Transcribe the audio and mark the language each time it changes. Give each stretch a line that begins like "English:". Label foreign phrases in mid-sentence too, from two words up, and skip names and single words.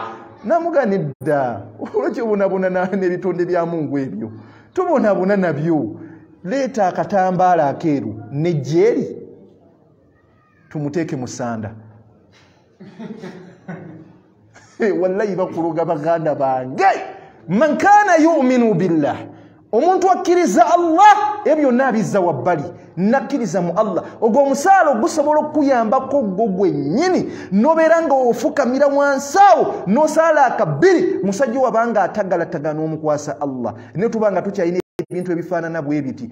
Ganda: Namugana edda, olwokyobonabona n'ebitonde bya Mungu ebyo tubonabona nabyo. Leeta akatambaala akeeru nejjeeri tumuteeke mu ssanda. Wallahi bakuloga baganda bange.
Arabic: من كان يؤمن بالله,
Ganda: omuntu akkiriza Allah ebyo nabizza wabbali, nakkiriza mu Allah, ogwo omusaala gusobola okuyambako gwo gwennyini nobeera nga ofukamira wansi awo n'osaala akabbiri. Musajja wabanga atagalatagana omukwasa Allah, ne tubanga tukyalina ebintu ebifaanana bwe biti.